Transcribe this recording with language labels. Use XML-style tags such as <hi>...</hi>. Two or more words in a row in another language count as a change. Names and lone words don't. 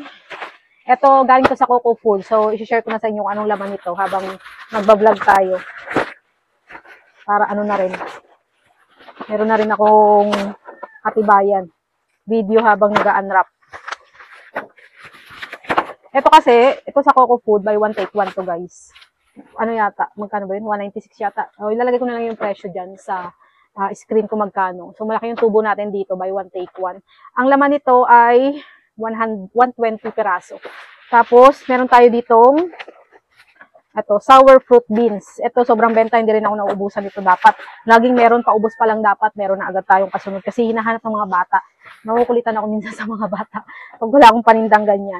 <tl>Ito, galing to sa Coco Food. So, isi-share ko na sa inyo kung anong laman nito habang magbablog tayo. Para ano na rin. Meron na rin akong katibayan. Video habang nag-unwrap. Ito kasi, ito sa Coco Food,</tl> <en>buy one take one</en> <tl>to guys. Ano yata? Magkano ba yun? 196 yata. O, ilalagay ko na lang yung presyo dyan sa screen ko magkano. So, malaki yung tubo natin dito,</tl> <en>buy one take one.</en> <tl>Ang laman nito ay 120 piraso. Tapos, meron tayo ditong</tl> <en>sour fruit beans.</en> <tl>Ito, sobrang benta, hindi rin ako nauubusan dito dapat. Laging meron, paubos pa lang dapat, meron na agad tayong kasunod. Kasi hinahanap ng mga bata. Nakukulitan ako minsan sa mga bata pag wala akong panindang ganyan.</tl>